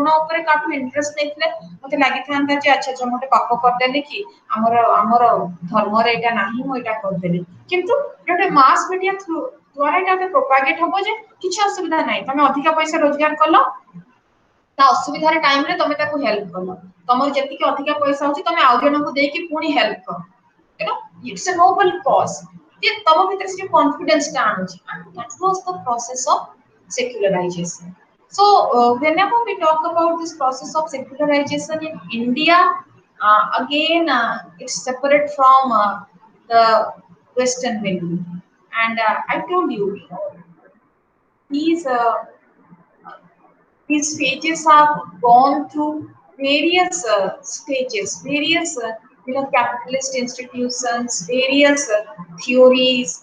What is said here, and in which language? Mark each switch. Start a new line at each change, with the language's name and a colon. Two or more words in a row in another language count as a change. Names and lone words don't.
Odia: ଉପରେ କାହାଠୁ ଇଣ୍ଟରେଷ୍ଟ ନେଇଥିଲେ ମତେ ଲାଗିଥାନ୍ତା ଯେ ଆଚ୍ଛା ଆଚ୍ଛା ମୁଁ ଗୋଟେ ପାପ କରିଦେଲି କି ଆମର ଆମର ଧର୍ମରେ ଏଇଟା ନାହିଁ ମୁଁ ଏଇଟା କରିଦେଲି କିନ୍ତୁ ଗୋଟେ
English: mass media
Odia: ଦ୍ୱାରା ଏଇଟା ପ୍ରୋପାଗେଟ ହବ ଯେ କିଛି ଅସୁବିଧା ନାହିଁ ତମେ ଅଧିକା ପଇସା ରୋଜଗାର କଲ ତା ଅସୁବିଧାରେ ଟାଇମରେ ତମେ ତାକୁ ହେଲ୍ପ କଲ, ତମର ଯେତିକି ଅଧିକା ପଇସା ହଉଛି ତମେ ଆଉ ଜଣଙ୍କୁ ଦେଇକି ପୁଣି ହେଲ୍ପ କର,
English: you know, it's a noble cause,
Odia: ଯେ ତମ ଭିତରେ ସେ କନଫିଡେନ୍ସ ଟା ଆଣୁଛି,
English: and that was the process of secularization. So whenever we talk about this process of secularization in India, again it's separate from the Western value, and I told you, you know, these these stages have gone through various stages, various capitalist institutions, various theories.